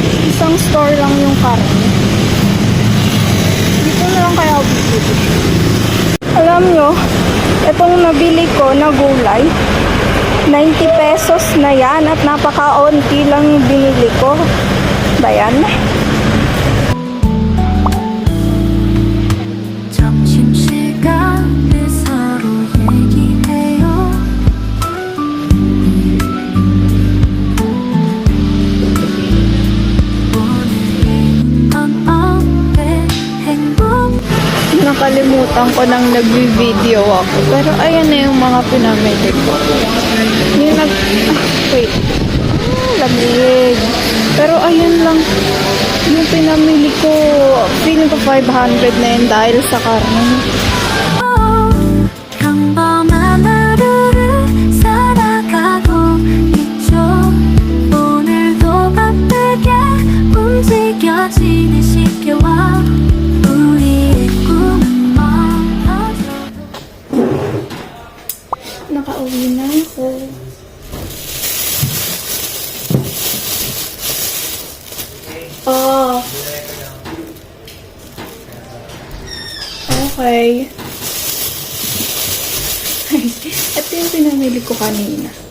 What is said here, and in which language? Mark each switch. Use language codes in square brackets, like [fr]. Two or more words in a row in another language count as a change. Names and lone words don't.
[tl] Isang store lang yung karne. Dito na lang kaya ako bibili. Alam nyo, itong nabili ko na gulay, 90 pesos na yan at napaka-onti lang yung binili ko. Ba yan? [ko] 점심시간에 서로 얘기해요 오늘은 넌 어때 행복 [tl] Nakalimutan ko nang nagbi-video ako. Pero ayan na yung mga pinamili ko. Yung wait. Lamig. Pero ayan lang. Yung pinamili ko, feeling ko 500 na yun dahil sa karne. [ko] 평범한 하루를 살아가고 있죠 오늘도 바쁘게 움직여지는 시계와 우리의 꿈은 멀어져도 [tl] Nakauwi na ako. Oh. Okay. Ito yung pinamili ko kanina.